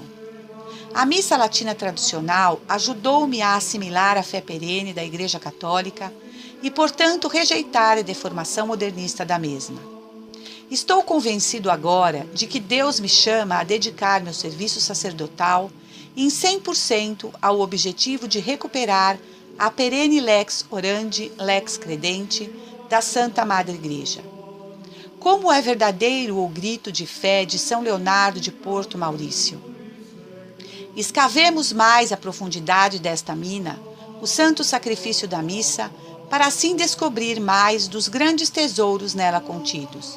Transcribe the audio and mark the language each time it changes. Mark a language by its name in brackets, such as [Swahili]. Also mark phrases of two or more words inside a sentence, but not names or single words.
[Portuguese] A missa latina tradicional ajudou-me a assimilar a fé perene da Igreja Católica e, portanto, rejeitar a deformação modernista da mesma. Estou convencido agora de que Deus me chama a dedicar meu serviço sacerdotal em 100% ao objetivo de recuperar a perene [Latin] lex orandi, lex credente [Portuguese] da Santa Madre Igreja. Como é verdadeiro o grito de fé de São Leonardo de Porto Maurício. Escavemos mais a profundidade desta mina, o santo sacrifício da missa, para assim descobrir mais dos grandes tesouros nela contidos.